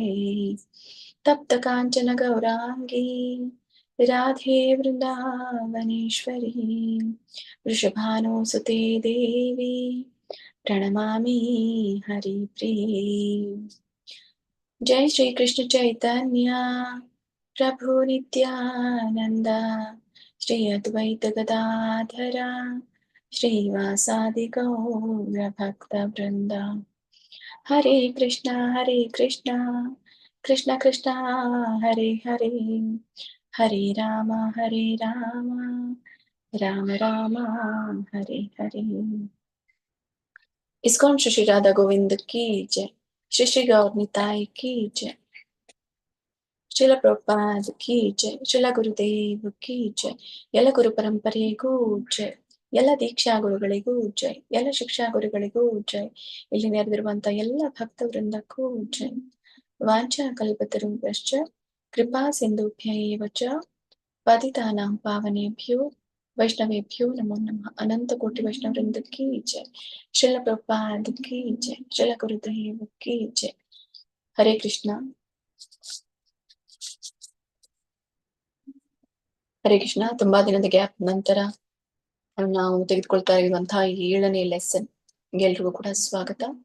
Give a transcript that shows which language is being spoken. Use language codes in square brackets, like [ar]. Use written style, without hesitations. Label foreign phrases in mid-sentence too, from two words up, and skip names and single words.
[sa] ತಪ್ತ ಕಾಂಚನ ಗೌರಾಂಗಿ ರಾಧೆ ವೃಂದಾವನೇಶ್ವರಿ ವೃಷಭಾನುಸುತೆ ದೇವಿ ಪ್ರಣಮಾಮಿ ಹರಿಪ್ರಿಯೇ. ಜೈ ಶ್ರೀ ಕೃಷ್ಣ ಚೈತನ್ಯ ಪ್ರಭು ನಿತ್ಯಾನಂದ ಶ್ರೀ ಅದ್ವೈತ ಗದಾಧರ ಶ್ರೀವಾಸಾದಿ ಗೌರ ಭಕ್ತ ವೃಂದ. ಹರೇ ಕೃಷ್ಣ ಕೃಷ್ಣ ಕೃಷ್ಣ ಹರೇ ಹರೇ ಹರೇ ರಾಮ ರಾಮ ರಾಮ ಹರೇ ಹರೇ. [hi] इस्कॉन श्री राधा गोविंद की जय. श्री गौर निताई की जय। श्रील प्रभुपाद की जय. श्रील गुरुदेव की जय. [kn] ಎಲ್ಲ ಗುರು ಪರಂಪರೆಗೂ ಜೈ. ಎಲ್ಲ ದೀಕ್ಷಾ ಗುರುಗಳಿಗೂ ಜೈ. ಎಲ್ಲ ಶಿಕ್ಷಾ ಗುರುಗಳಿಗೂ ಜೈ. ಇಲ್ಲಿ ನೆರೆದಿರುವಂತ ಎಲ್ಲ ಭಕ್ತ ವೃಂದಕ್ಕೂ ಜೈ. [sa] ವಾಂಛಾ ಕಲ್ಪತರುಭ್ಯಶ್ಚ ಕೃಪಾ ಸಿಂಧುಭ್ಯೈವ ಚ ಪತಿತಾನಾಂ ಪಾವನೇಭ್ಯೋ ವೈಷ್ಣವೇಭ್ಯೋ ನಮೋ ನಮಃ. [hi] अनंत कोटि वैष्णव वृंद की जय। श्रील प्रभुपाद की जय. श्रील गुरुदेव की जय। हरे कृष्ण. ಹರೇ ಕೃಷ್ಣ. [kn] ತುಂಬಾ ದಿನದ ಗ್ಯಾಪ್ ನಂತರ ನಾವು ತೆಗೆದುಕೊಳ್ತಾ ಇರುವಂತಹ 7ನೇ ಲೆಸನ್ ಎಲ್ರಿಗೂ ಕೂಡ ಸ್ವಾಗತ.